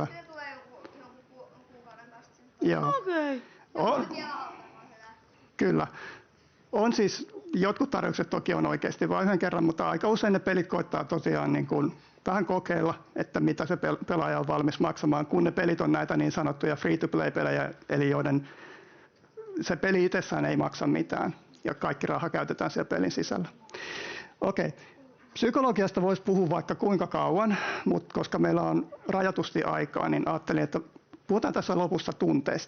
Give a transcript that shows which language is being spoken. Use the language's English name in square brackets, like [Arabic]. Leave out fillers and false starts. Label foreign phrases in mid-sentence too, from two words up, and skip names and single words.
[Finnish] Se tulee jonkun kuukauden päästä sen. Joo. Okei. Se vielä halvemmin se lähtee. Kyllä. On siis, jotkut tarjoukset toki on oikeasti vain yhden kerran, mutta aika usein ne pelit koittaa tosiaan niin kuin vähän kokeilla, että mitä se pelaaja on valmis maksamaan, kun ne pelit on näitä niin sanottuja [English] free-to-play- [Finnish] pelejä, eli joiden se peli itsessään ei maksa mitään ja kaikki raha käytetään siellä pelin sisällä. Okei. Psykologiasta voisi puhua vaikka kuinka kauan, mutta koska meillä on rajatusti aikaa, niin ajattelin, että puhutaan tässä lopussa tunteista.